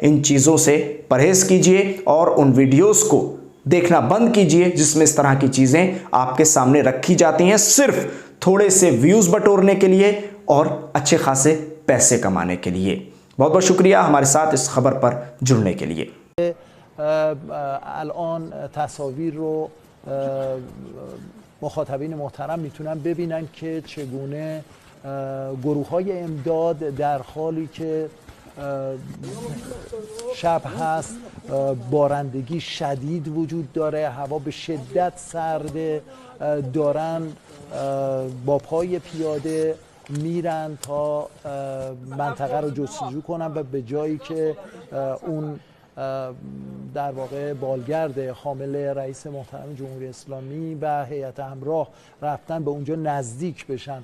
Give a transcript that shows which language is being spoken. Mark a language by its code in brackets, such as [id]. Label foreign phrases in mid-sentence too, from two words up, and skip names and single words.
[hi] इन चीज़ों से परहेज कीजिए और उन वीडियोस को देखना बंद कीजिए जिसमें इस तरह की चीज़ें आपके सामने रखी जाती हैं सिर्फ थोड़े से व्यूज़ बटोरने के लिए और अच्छे खासे पैसे कमाने के लिए। बहुत बहुत शुक्रिया हमारे साथ इस खबर पर जुड़ने के लिए। [fa] الان تصاویر رو مخاطبین محترم میتونن ببینن که چگونه گروه‌های امداد در حالی که شب هست، بارندگی شدید وجود داره، هوا به شدت سرده، دارن با پای پیاده میرن تا منطقه رو جستجو کنن و به جایی که اون در واقع بالگرد حامل رئیس محترم جمهوری اسلامی و هیئت همراه رفتن به اونجا نزدیک بشن.